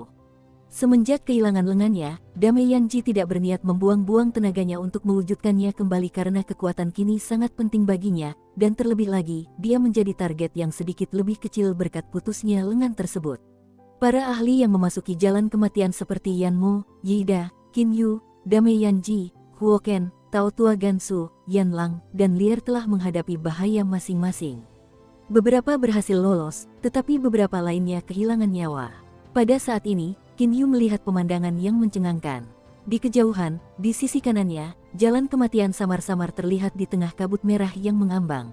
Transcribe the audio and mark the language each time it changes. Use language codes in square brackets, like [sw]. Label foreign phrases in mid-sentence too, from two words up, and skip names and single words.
[id] Semenjak kehilangan lengannya, Dame Yanji tidak berniat membuang-buang tenaganya untuk mewujudkannya kembali karena kekuatan kini sangat penting baginya, dan terlebih lagi, dia menjadi target yang sedikit lebih kecil berkat putusnya lengan tersebut. Para ahli yang memasuki jalan kematian seperti Yan Mo, Yida, Qin Yu, Dame Yanji, Huo Ken, Tao Tua Gansu, Yan Lang, dan Lier telah menghadapi bahaya masing-masing. Beberapa berhasil lolos, tetapi beberapa lainnya kehilangan nyawa. Pada saat ini, Qin Yu melihat pemandangan yang mencengangkan. Di kejauhan, di sisi kanannya, jalan kematian samar-samar terlihat di tengah kabut merah yang mengambang.